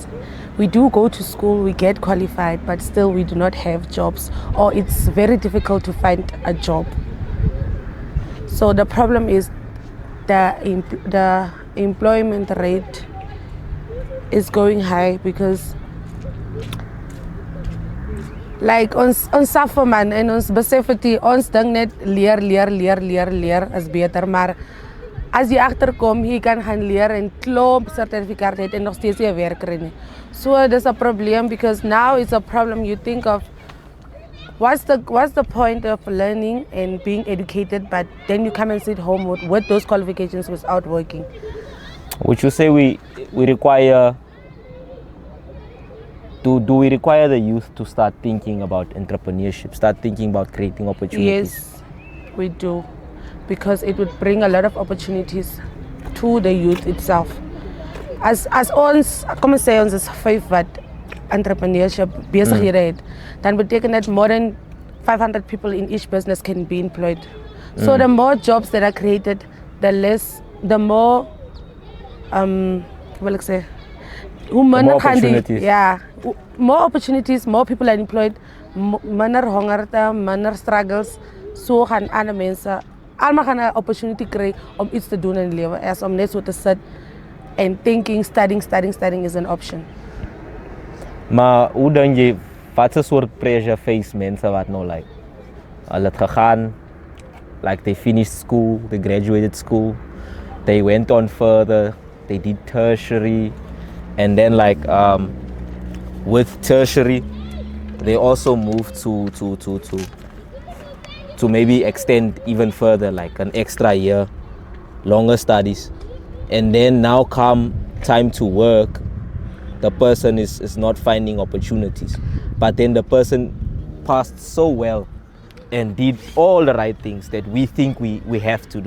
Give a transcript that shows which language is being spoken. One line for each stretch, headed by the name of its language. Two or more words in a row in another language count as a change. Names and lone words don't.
English: We do go to school, we get qualified, but still we do not have jobs, or it's very difficult to find a job. So the problem is the employment rate is going high, because like
Afrikaans: ons suffer man, en ons besef dit, ons dink net leer is beter, maar as jy agterkom, jy kan gaan leer en klomp sertifikaat het en nog steeds nie 'n werk kry nie.
English: So there's a problem, because now it's a problem. You think of what's the point of learning and being educated, but then you come and sit home with those qualifications without working. Would you say we require, do we require the youth to start thinking about entrepreneurship, start thinking about creating opportunities? Yes, we do, because it would bring a lot of opportunities to the youth itself.
Afrikaans: As ons, kom ons sê ons is 5 wat entrepreneurship besighede het, dan beteken dit
English: more than 500 people in each business can be employed. So the more jobs that are created, the more
Afrikaans: wil ek sê, hoe minder
English: opportunities. more opportunities, more people are employed,
Afrikaans: minder hongerte, minder struggles. So gaan ander mense almal gaan 'n opportunity kry om iets te doen in die lewe, as om net so te sit
English: and thinking studying is an option.
Afrikaans: Maar hoe dink jy, wat 'n soort pressure face mense wat nou like hulle het gegaan,
English: like they finished school, they graduated school, they went on further, they did tertiary, and then like with tertiary they also moved to maybe extend even further, like an extra year, longer studies, and then now come time to work, the person is not finding opportunities, but then the person passed so well and did all the right things that we think we have to do.